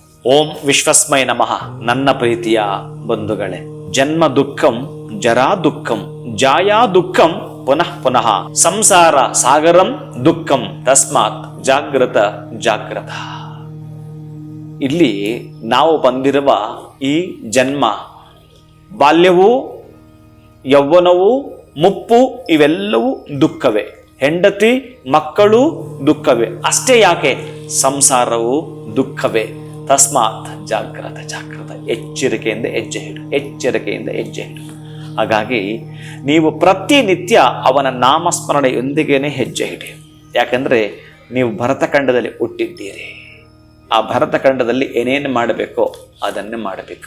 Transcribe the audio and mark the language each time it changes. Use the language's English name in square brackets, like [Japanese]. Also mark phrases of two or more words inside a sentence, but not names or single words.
[Sanskrit] ಓಂ ವಿಶ್ವಸ್ಮೈ ನಮಃ. [Kannada] ನನ್ನ ಪ್ರೀತಿಯ ಬಂಧುಗಳೇ, [Sanskrit] ಜನ್ಮ ದುಃಖಂ ಜರಾ ದುಃಖಂ ಜಾಯಾ ದುಃಖಂ ಪುನಃ ಪುನಃ ಸಂಸಾರ ಸಾಗರಂ ದುಃಖಂ ತಸ್ಮಾತ್ ಜಾಗ್ರತ ಜಾಗ್ರತ. [Kannada] ಇಲ್ಲಿ ನಾವು ಬಂದಿರುವ ಈ ಜನ್ಮ, ಬಾಲ್ಯವೂ ಯೌವನವೂ ಮುಪ್ಪು ಇವೆಲ್ಲವೂ ದುಃಖವೇ. ಹೆಂಡತಿ ಮಕ್ಕಳು ದುಃಖವೇ. ಅಷ್ಟೇ ಯಾಕೆ, ಸಂಸಾರವು ದುಃಖವೇ. [Sanskrit] ತಸ್ಮಾತ್ ಜಾಗ್ರತ ಜಾಗ್ರತ. [Kannada] ಎಚ್ಚರಿಕೆಯಿಂದ ಹೆಜ್ಜೆ ಇಡು, ಎಚ್ಚರಿಕೆಯಿಂದ ಹೆಜ್ಜೆ ಇಡು. ಹಾಗಾಗಿ ನೀವು ಪ್ರತಿನಿತ್ಯ ಅವನ ನಾಮಸ್ಮರಣೆಯೊಂದಿಗೇನೆ ಹೆಜ್ಜೆ ಇಡಿ. ಯಾಕಂದರೆ ನೀವು ಭರತಖಂಡದಲ್ಲಿ ಹುಟ್ಟಿದ್ದೀರಿ. ಆ ಭರತಖಂಡದಲ್ಲಿ ಏನೇನು ಮಾಡಬೇಕೋ ಅದನ್ನೇ ಮಾಡಬೇಕು.